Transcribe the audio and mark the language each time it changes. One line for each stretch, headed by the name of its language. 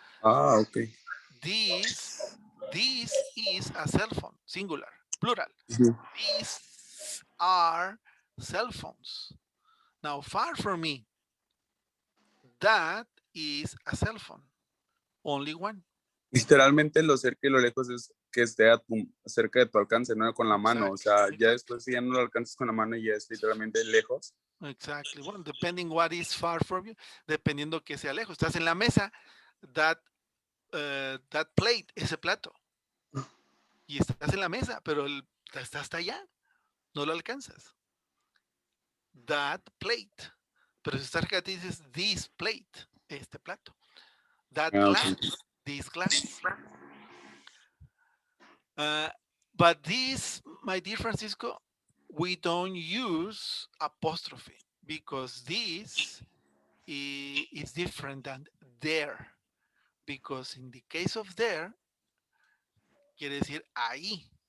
English: Okay. this is a cell phone, singular, plural. These are cell phones. Now, far from me, that is a cell phone, only one.
Spanish: Literalmente lo cerca y lo lejos es que esté cerca de tu alcance, no con la mano. O sea, ya después si ya no lo alcanzas con la mano ya es literalmente lejos.
English: Exactly. Well, depending what is far from you,
Spanish: dependiendo que sea lejos. Estás en la mesa,
English: that plate,
Spanish: ese plato. Y estás en la mesa, pero está hasta allá. No lo alcanzas.
English: That plate.
Spanish: Pero si estás cerca te dices
English: this plate,
Spanish: este plato.
English: That glass, Okay. this glass. But this, my dear Francisco, we don't use apostrophe because this is different than there. Because in the case of there,
Spanish: quiere decir ahí.